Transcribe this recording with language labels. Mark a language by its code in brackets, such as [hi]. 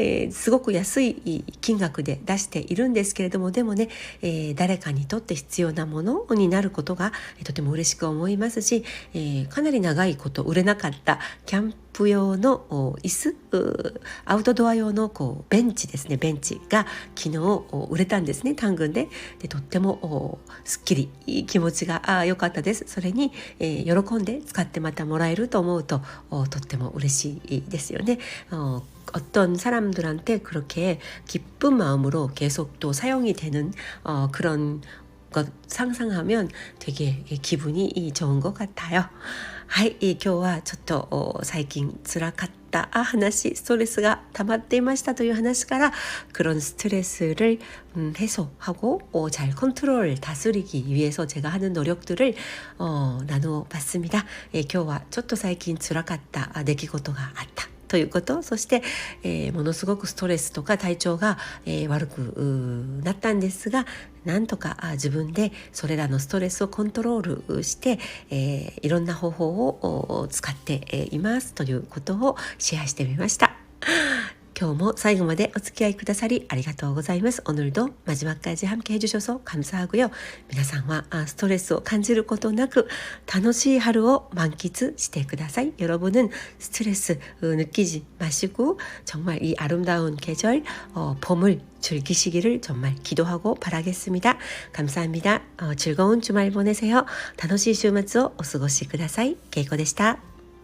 [ja] すごく安い金額で出しているんですけれども、でもね、誰かにとって必要なものになることがとても嬉しく思いますし、かなり長いこと売れなかったキャンプ用の椅子、アウトドア用のベンチですね、ベンチが昨日売れたんですね、単群で。とってもすっきりいい気持ちが良かったです。それに、喜んで使ってまたもらえると思うととっても嬉しいですよね。 [ko] 어떤 사람들한테 그렇게 기쁜 마음으로 계속 또 사용이 되는 그런 것 상상하면 되게 기분이 좋은 것 같아요. [ja] はい、今日はちょっと最近辛かった話、ストレスが溜まっていましたという話から、 [ko] 그런 스트레스를 해소하고 잘 컨트롤 다스리기 위해서 제가 하는 노력들을 나누어 봤습니다. [ja] 今日はちょっと最近辛かった出来事があったということ、そして、ものすごくストレスとか体調が、悪くなったんですが、なんとか自分でそれらのストレスをコントロールして、いろんな方法を使っていますということをシェアしてみました。今日も最後までお付き合いくださりありがとうございます。 [ko] 오늘도 마지막까지 함께 해주셔서 감사하고요. [ja] 皆さんはストレスを感じることなく楽しい春を満喫してください. [ko] 여러분은 스트레스 느끼지 마시고 정말 이 아름다운 계절 봄을 즐기시기를 정말 기도하고 바라겠습니다. 감사합니다. 즐거운 주말 보내세요. [ja] 楽しい週末をお過ごしください。けいこでした。